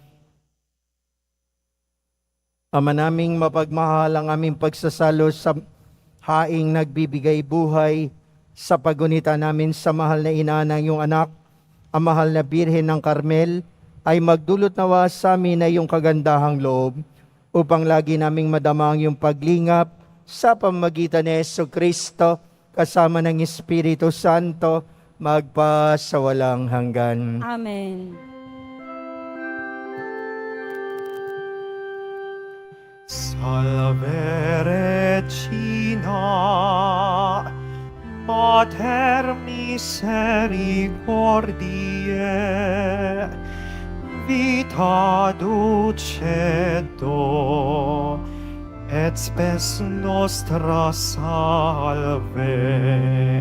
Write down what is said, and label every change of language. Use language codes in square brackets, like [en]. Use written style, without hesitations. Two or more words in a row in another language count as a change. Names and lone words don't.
[tl] Ama naming mapagmahal, ang aming pagsasalo sa haing nagbibigay buhay sa pagunita namin sa mahal na ina ng iyong anak, ang mahal na Birhen ng Carmel, ay magdulot nawa sa amin na iyong kagandahang loob upang lagi naming madama ang iyong paglingap sa pamamagitan ni Yesu Kristo kasama ng Espiritu Santo magpa sa walang hanggan. Amen. [la] Salve Regina, Mater misericordiae, vita dulcedo, et spes nostra salve.